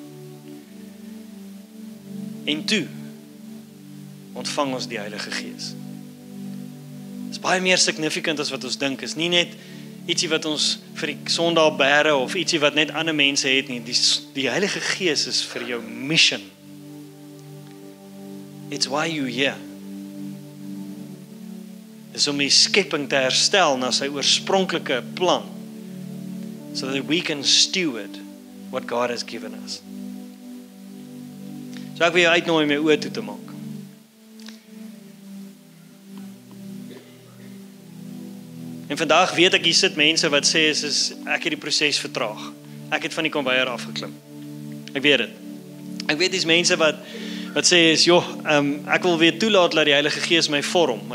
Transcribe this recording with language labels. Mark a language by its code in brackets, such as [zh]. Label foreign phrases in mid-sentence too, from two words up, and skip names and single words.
[af] En toe ontvang ons die Heilige Gees. Dit is baie meer significant as wat ons dink. Is nie net ietsie wat ons vir die Sondag bære of ietsie wat net ander mense het nie. Die Heilige Gees is vir jou mission. [en] It's why you here. [af] Is om die skepping te herstel na sy oorspronklike plan, [en] so that we can steward what God has given us. [af] So ek wil jou uitnooi om jou oë toe te maak. En vandag weet ek hier sit mense wat sê ek het die proses vertraag. Ek het van die konveier afgeklim. Ek weet dit. Ek weet dis mense wat sê ek wil weer toelaat dat die Heilige Gees my vorm.